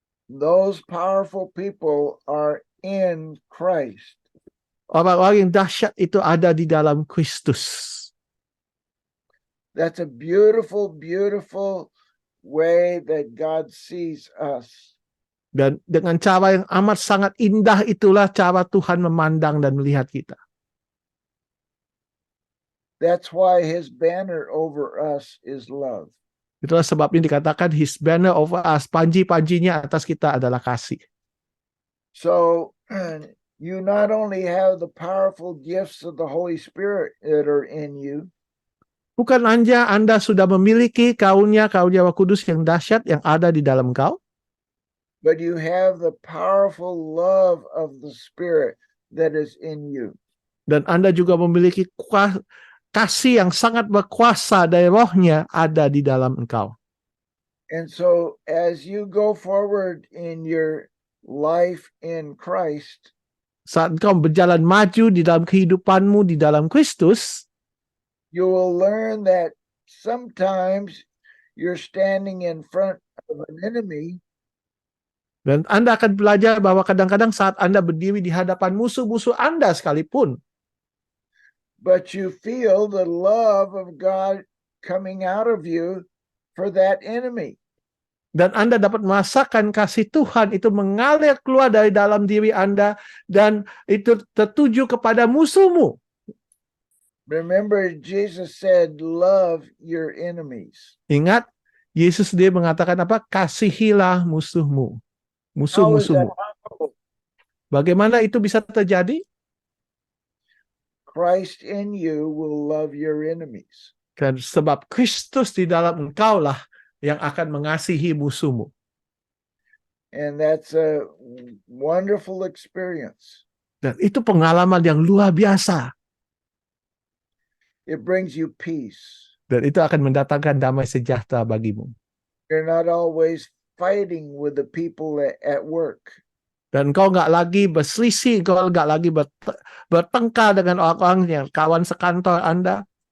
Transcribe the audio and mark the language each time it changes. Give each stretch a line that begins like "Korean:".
English: those powerful people are in Christ.
Indonesian: Orang-orang yang dahsyat itu ada di dalam Kristus.
English: That's a beautiful, beautiful way that God sees us.
Indonesian: Dan dengan cara yang amat sangat indah itulah cara Tuhan memandang dan melihat kita.
English: That's why his banner over us is love.
Indonesian: Itulah sebabnya dikatakan
English: His banner over us,
Indonesian: panji-panjinya atas kita adalah kasih.
English: So you not only have the powerful gifts of the Holy Spirit that are in you,
Indonesian: Bukan hanya Anda sudah memiliki karunia-karunia Roh Kudus yang dahsyat yang ada di dalam kau,
English: but you have the powerful love of the Spirit that is in you.
Indonesian: dan Anda juga memiliki kasih yang sangat berkuasa dari rohnya ada di dalam engkau.
English: And so as you go forward in your life in Christ,
Indonesian: Saat engkau berjalan maju di dalam kehidupanmu di dalam Kristus,
English: you will learn that sometimes you're standing in front of an enemy,
Indonesian: dan Anda akan belajar bahwa kadang-kadang saat Anda berdiri di hadapan musuh-musuh Anda sekalipun,
English: but you feel the love of God coming out of you for that enemy.
Indonesian: dan Anda dapat merasakan kasih Tuhan itu mengalir keluar dari dalam diri Anda dan itu tertuju kepada musuhmu.
English: Remember, Jesus said, love your enemies.
Indonesian: Ingat, Yesus dia mengatakan apa? Kasihilah musuhmu.
English: How is that
Indonesian: Musuh-musuhmu.
English: possible?
Indonesian: Bagaimana itu bisa terjadi?
English: Christ in you will love your enemies.
Indonesian: Dan sebab Kristus di dalam engkaulah yang akan mengasihi musuhmu.
English: And that's a wonderful experience.
Indonesian: Dan itu pengalaman yang luar biasa.
English: It brings you peace.
Indonesian: Dan itu akan mendatangkan damai sejahtera bagimu.
English: You're not always fighting with the people at work.
Indonesian: Dan engkau nggak lagi berselisih, engkau nggak lagi bertengkar dengan orang-orang yang kawan sekantor Anda.